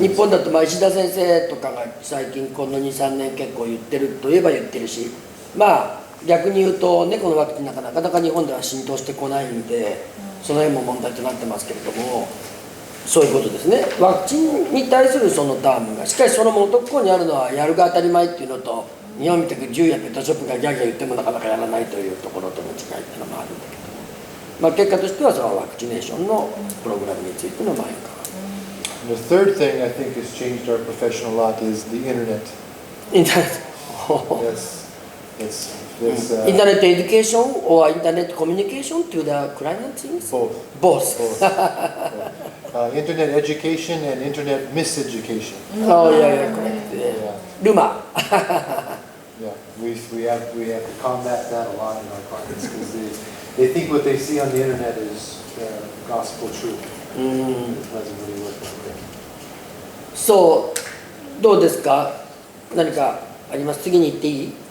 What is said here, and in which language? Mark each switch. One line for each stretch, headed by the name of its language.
Japanese: 日本だと石田先生とかが最近この 2,3 年結構言ってるといえば言ってるし、まあ逆に言うと猫のワクチンなんかなかなか日本では浸透してこないんで、その辺も問題となってますけれども。そういうことですね。ワクチンに対するそのタームが、しかしその元っこにあるのはやるが当たり前っていうのと、日本みたく銃やペットショップがギャーギャー言ってもなかなかやらないというところとの違いっていうのもあるんだけど、まあ、結果としてはそのワクチネーションのプログラムについての前か。
English: The third thing I think has changed our profession a lot is the internet.
Japanese: インターネット。
English: インターネットエデュケーション or インターネットコミュニケーション to the client things? Both. Internet education and internet miseducation. Oh yeah, correct. Rumor. Yeah, we have to combat that a lot in our clients because they think what they see on the internet is gospel truth. It doesn't really work that way.
Japanese: So どうですか？何かあります？次に行っていい？